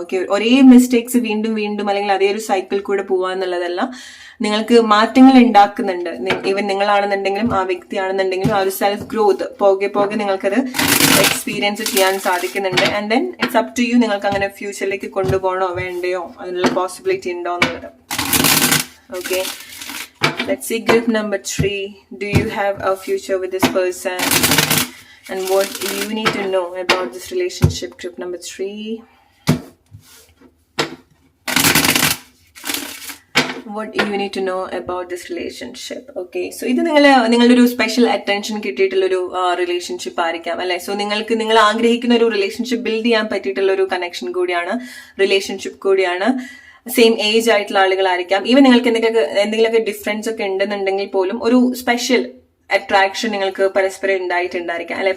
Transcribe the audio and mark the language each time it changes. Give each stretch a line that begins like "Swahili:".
Malayalam: Okay, ഒരേ mistakes വീണ്ടും വീണ്ടും അല്ലെങ്കിൽ അതേ ഒരു സൈക്കിൾ കൂടെ പോവാന്നുള്ളതല്ല, നിങ്ങൾക്ക് മാറ്റങ്ങൾ ഉണ്ടാക്കുന്നുണ്ട്. ഈവൻ നിങ്ങളാണെന്നുണ്ടെങ്കിലും ആ വ്യക്തിയാണെന്നുണ്ടെങ്കിലും ആ ഒരു സെൽഫ് ഗ്രോത്ത് പോകെ പോകെ നിങ്ങൾക്കത് എക്സ്പീരിയൻസ് ചെയ്യാൻ സാധിക്കുന്നുണ്ട്.
English: and then it's up to you,
Malayalam: നിങ്ങൾക്ക് അങ്ങനെ ഫ്യൂച്ചറിലേക്ക് കൊണ്ടുപോകണോ വേണ്ടയോ അതിനുള്ള പോസിബിലിറ്റി ഉണ്ടോ എന്നുള്ളത്.
English: Okay, let's see group number 3. Do you have a future with this person? And what you need to know about this relationship, group number 3. What you need to know about this relationship.
Malayalam: Okay, so ഇത് നിങ്ങളുടെ ഒരു special attention കിട്ടിയിട്ടുള്ള ഒരു relationship ആയിരിക്കാം അല്ലെ. So നിങ്ങൾ ആഗ്രഹിക്കുന്ന ഒരു റിലേഷൻഷിപ്പ് ബിൽഡ് ചെയ്യാൻ പറ്റിയിട്ടുള്ള ഒരു കണക്ഷൻ കൂടിയാണ്, റിലേഷൻഷിപ്പ് കൂടിയാണ്. സെയിം ഏജ് ആയിട്ടുള്ള ആളുകളായിരിക്കാം. ഈവൻ നിങ്ങൾക്ക് എന്തെങ്കിലുമൊക്കെ ഡിഫറൻസ് ഒക്കെ ഉണ്ടെന്നുണ്ടെങ്കിൽ പോലും ഒരു സ്പെഷ്യൽ അട്രാക്ഷൻ നിങ്ങൾക്ക് പരസ്പരം ഉണ്ടായിട്ടുണ്ടായിരിക്കാം അല്ലെ.